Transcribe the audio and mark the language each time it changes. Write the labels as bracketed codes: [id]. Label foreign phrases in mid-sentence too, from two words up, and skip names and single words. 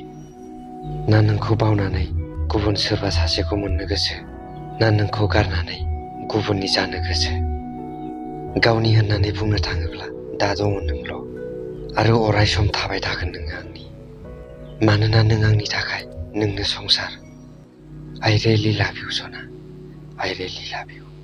[brx] ना नोंखौ बावनानै गुबुन सोरबा सासेखौ मोननो गोसो, ना नोंखौ गारनानै गुबुननि जानो गोसो। गावनि होननानै बुंनो थाङोब्ला दा दङ नोंल', आरो अराय सम थाबाय थागोन नोङो आंनि। मानोना नों आंनि थाखाय, नोंनो संसार। [en] I really love you, Sona. I really love you.